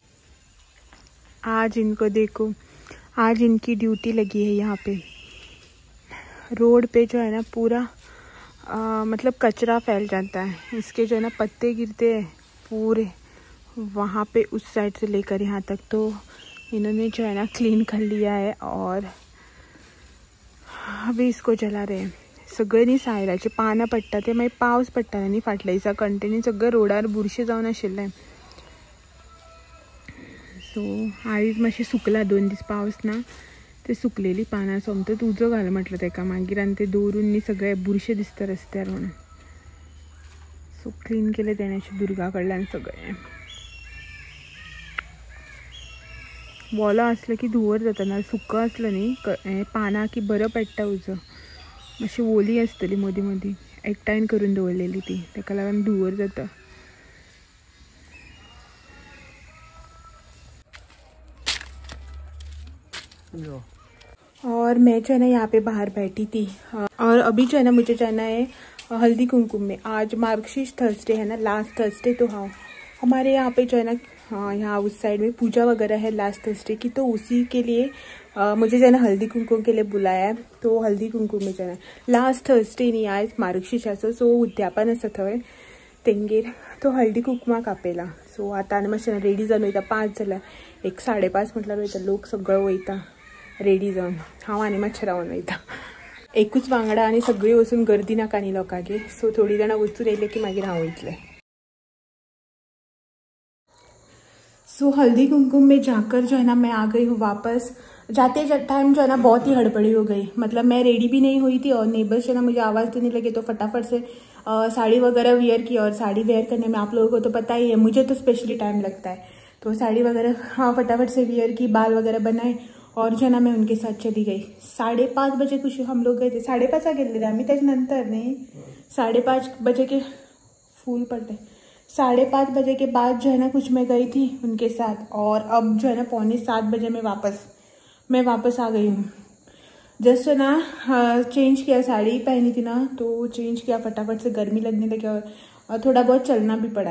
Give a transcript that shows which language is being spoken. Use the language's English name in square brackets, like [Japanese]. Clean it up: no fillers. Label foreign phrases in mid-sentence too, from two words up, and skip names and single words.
[Hindi] आज इनको देखो, आज इनकी ड्यूटी लगी है यहाँ पे रोड पे जो है ना पूरा मतलब कचरा फैल जाता है, इसके जो है ना पत्ते गिरते हैं पूरे वहाँ पे उस साइड से लेकर यहाँ तक। तो इन्होंने जो है ना क्लीन कर लिया है और अभी इसको जला रहे हैं। [Konkani] सगळ्यांनी सायराचे पानां पडटा ते मागीर पावस पडटा न्ही फाटल्या दिसा कंटिन्यू सगळं रोडार बुरशे जावन आशिल्लें। सो आयज मातशें सुकला, 2 दीस पावस ना, ते सुकलेली पानां सोमतच उजो घाल म्हटलं तेका मागीर, आनी ते दवरून न्ही सगळे बुरशे दिसता रस्त्यार म्हणून। सो क्लीन केले तेणे अशें दुर्गा कडल्यान सगळें। वोलो आसलो की धुंवर जाता ना, सुक्को आसलो न्ही हें पानां की बरो पडटा उजो। मातशी ओली आसतली मदीं मदीं एकठांय करून दवरलेली ती, तेका लागून धुंवर जाता। [Hindi] और मैं जो है ना यहाँ पे बाहर बैठी थी, और अभी जो है ना मुझे जाना है हल्दी कुमकुम में। आज मार्गशीर्ष थर्सडे है ना, [English] last Thursday. [Hindi] तो हाँ हमारे यहाँ पे जो है ना, हाँ यहाँ उस साइड में पूजा वगैरह है [English] last Thursday [Hindi] की, तो उसी के लिए मुझे जो है ना हल्दी कुमकुम के लिए बुलाया है। तो हल्दी कुमकुम में जाना है [English] last Thursday [Konkani] न्ही, आज मार्गशीर्षाचो, सो उद्यापन आसा थंय तेंगेर, तो हल्दी कुमकुमाक आपेला। सो आतां आनी मातशें रेडी जावन वयता, 5 जाल्यार, 1 5:30 म्हटल्यार वयता, लोक सगळो वयता रेडी जावन, हांव आनी मातशें रावन वयता एकूच वांगडा, आनी सगळीं वचून गर्दी नाका न्ही लोकांगे। सो थोडी जाणां वचून येयले की मागीर हांव वयतलें। [Hindi] सो हल्दी कुमकुम में जाकर जो है ना मैं आ गई हूँ वापस। जाते टाइम जो है ना बहुत ही हड़बड़ी हो गई, मतलब मैं रेडी भी नहीं हुई थी, और नेबर्स जो है ना मुझे आवाज़ देने लगे, तो फटाफट से साड़ी वगैरह वेयर की। और साड़ी वेयर करने में आप लोगों को तो पता ही है, मुझे तो स्पेशली टाइम लगता है, तो साड़ी वगैरह हाँ फटाफट से वेयर की, बाल वगैरह बनाए, और जो है ना मैं उनके साथ चली गई। 5:30 बजे कुछ हम लोग गए थे, 5:30 [Marathi] गेले आम्ही, त्याच्यानंतर नाही [Hindi] 5:30 बजे के फूल पडले, 5:30 बजे के बाद जो है ना कुछ मैं गई थी उनके साथ, और अब जो है ना 6:45 बजे मैं वापस आ गई हूँ। जस्ट ना चेंज किया, साड़ी पहनी थी ना तो चेंज किया फटाफट से, गर्मी लगने लगी और थोड़ा बहुत चलना भी पड़ा।